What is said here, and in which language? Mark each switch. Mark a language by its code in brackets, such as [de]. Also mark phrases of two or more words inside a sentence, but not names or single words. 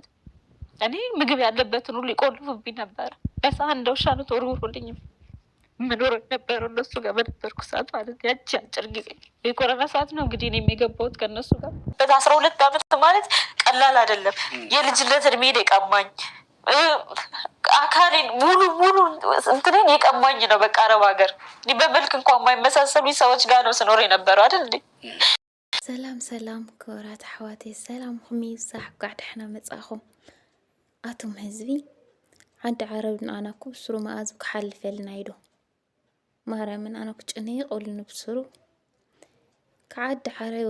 [am] እኔ ምግብ ያለበትን ሁሉ ይቆልፉብኝ ነበረ። በሳህን እንደ ውሻ ነው ተወርውሮልኝ ምኖር ነበረው እነሱ ጋር በነበርኩ ሰዓት ማለት ያቺ አጭር ጊዜ የኮረና ሰዓት ነው እንግዲህ እኔ የገባሁት ከእነሱ ጋር። በ12 ዓመት ማለት ቀላል አይደለም። የልጅነት እድሜን የቀማኝ አካሌን ሙሉ እንትኔን የቀማኝ ነው። በቃ አረብ ሀገር በመልክ እንኳን የማይመሳሰሉኝ ሰዎች ጋር ነው ስኖር የነበረው አይደል እንዴ። [ti] ሰላም ክብራት አሕዋቴ ሰላም ኩሚ ይብዛሕ ጓዕ ደሕና መጻኹም ኣቶም ህዝቢ ዓዲ ዓረብ ንኣና ኩ ብስሩ መኣዙ ክሓልፈልና ኢዶ ማርያምን ኣነ ክጭነይቆሉ ንብስሩ ከዓዲ ዓረብ